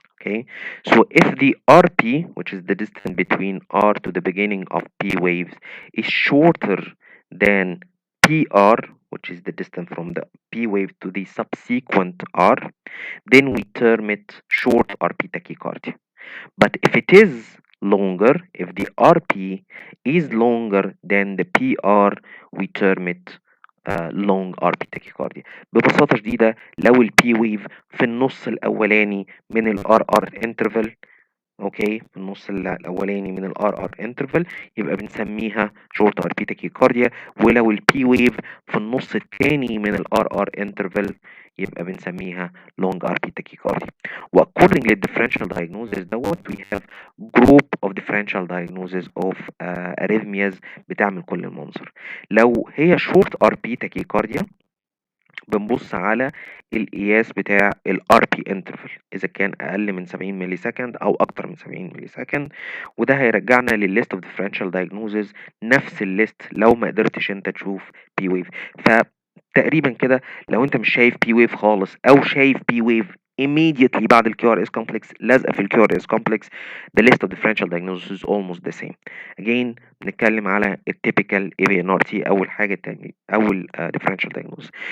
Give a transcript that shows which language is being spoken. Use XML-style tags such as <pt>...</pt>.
<en>Okay, so if the RP, which is the distance between R to the beginning of P waves, is shorter than PR, which is the distance from the P wave to the subsequent R, then we term it short RP tachycardia. But if it is longer, if the RP is longer than the PR, we term it long RP tachycardia.</en> <ar>ببساطة شديدة لو البي ويف في النص الأولاني من الار ار انترفال، اوكي، في النص الاولاني من الار ار انترفال، يبقى بنسميها شورت ار بي تاكيكارديا. ولو البي ويف في النص الثاني من الار ار انترفال يبقى بنسميها لونج ار بي تاكيكارديا.</ar> <en>واكوردنج للديفرنشال diagnosis that we have group of differential diagnosis of arrhythmias</en> <ar>بتعمل كل المنظر. لو هي شورت ار بي تاكيكارديا بنبص على القياس بتاع الار بي انترفال اذا كان اقل من 70 ملي سكند او اكتر من 70 ملي سكند، وده هيرجعنا للليست اوف ديفرنشال دايجنوزز، نفس الليست لو ما قدرتش انت تشوف بي ويف. تقريبا كده لو انت مش شايف بي ويف خالص او شايف بي ويف immediately بعد الكيو ار اس كومبلكس لازقه في الكيو ار اس كومبلكس.</ar> <en>the list of differential diagnosis is almost the same.</en> <ar>again بنتكلم على التيبيكال AVNRT اول حاجه تاني اول differential diagnosis.</ar>